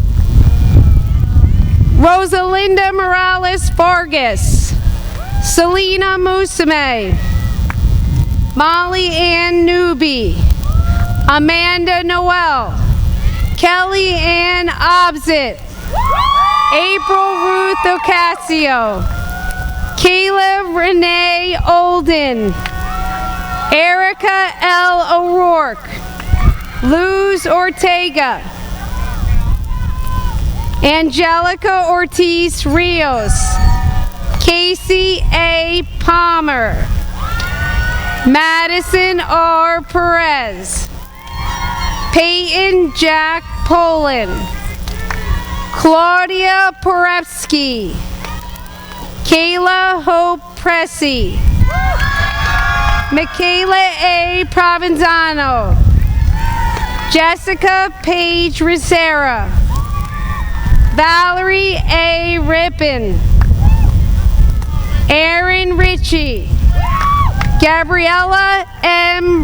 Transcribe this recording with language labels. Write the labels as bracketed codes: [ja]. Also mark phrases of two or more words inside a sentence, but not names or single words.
[en] Rosalinda Morales Vargas, Selena Musame, Molly Ann Newby, Amanda Noel, Kelly Ann Obsit, April Ruth Ocasio, Kayla Renee Olden, Erica L. O'Rourke, Luz Ortega, Angelica Ortiz Rios, Casey A. Palmer, Madison R. Perez, Peyton Jack Poland, Claudia Porevsky, Kayla Hope Pressy, Michaela A. Provenzano, Jessica Paige Ricera, Valerie A. Rippin, Aaron Ritchie, Gabriela M.